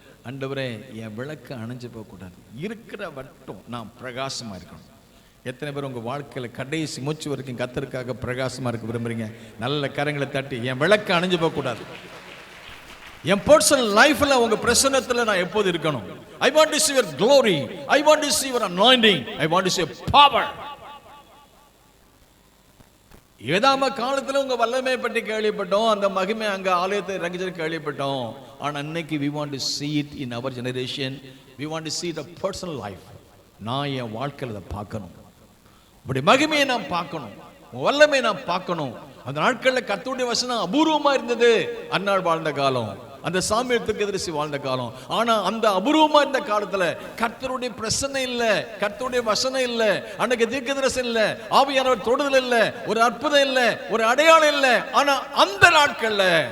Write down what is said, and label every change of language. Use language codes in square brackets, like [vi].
[ta] ஆண்டவரே என் விளக்கு அணைஞ்சு போகக்கூடாது, இருக்கிற வட்டம் நான் பிரகாசமாக இருக்கணும். எத்தனை பேர் உங்கள் வாழ்க்கையில் கடைசி மூச்சு வரைக்கும் கர்த்தருக்காக பிரகாசமாக இருக்க விரும்புகிறீங்க? நல்ல கரங்களை தட்டி, என் விளக்கு அணைஞ்சு போகக்கூடாது. என் பர்சனல் லைஃப்ல உங்க பிரசன்னத்துல நான் எப்போது இருக்கணும். [en] I want to see your glory, I want to see your anointing, I want to see your power. [ta] ஏதாம காலத்துல உங்க வல்லமை பற்றி கேள்விப்பட்டோம், அந்த மகிமை அங்க ஆலயத்தை இறங்கிச்சு கேள்விப்பட்டோம். ஆனா இன்னைக்கு [en] we want to see it in our generation, we want to see the personal life. [ta] நான் என் வாழ்க்கையில அதை பார்க்கணும், இப்படி மகிமையை நான் பார்க்கணும், வல்லமை நான் பார்க்கணும். அந்த நாட்களில் கர்த்தருடைய வசனம் அபூர்வமா இருந்தது. அந்நாள் வாழ்ந்த காலம், அந்த சாமியத்துக்கு எதிர்த்து வாழ்ந்த காலம். ஆனா அந்த அபூர்வமா இருந்த காலத்துல கர்த்தருடைய பிரசன்னம் இல்ல, கர்த்தருடைய வசனம் இல்ல, அன்னைக்கு தீர்க்கதரிசனம் இல்ல, ஆவியானவர் தொடுதல் இல்ல, ஒரு அற்புதம் இல்ல, ஒரு அடையாளம் இல்ல. ஆனா அந்த நாட்கள்ல